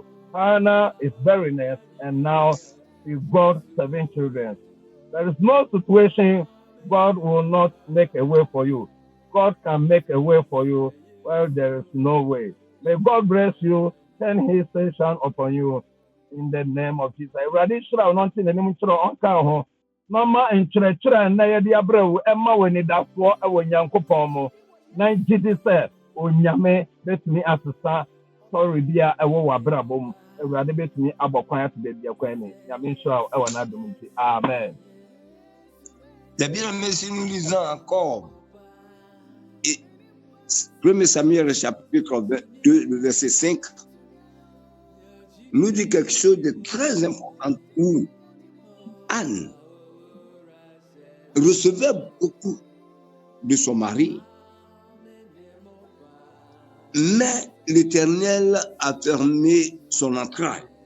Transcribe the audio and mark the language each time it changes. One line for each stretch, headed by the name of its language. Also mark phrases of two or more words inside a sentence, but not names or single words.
English: Hannah is barrenness, and now she got 7 children. There is no situation God will not make a way for you. God can make a way for you where there is no way. May God bless you, turn his face upon you in the name of Jesus.
Akan: Awurade hyira wo na ɔnte n'anim nkyerɛ wo, ɔnka wo ho na ɔma nkyerɛkyerɛ a nnɛ yɛde abrɛ wo ɛma wo anidasoɔ ɛwɔ Nyankopɔn mu na gye di sɛ Onyame bɛtumi asesa sɔre bi a ɛwɔ w'abrabɔ mu. Awurade bɛtumi abɔ kwan ato baabi akwan ni. Nyame nhyira wo ɛwɔ n'adom nti. Amen.
French: Les bien-aimés, si nous lisons encore 1 Samuel chapitre 2, le verset 5, nous dit quelque chose de très important où Anne recevait beaucoup de son mari, mais l'Éternel a fermé son entraille.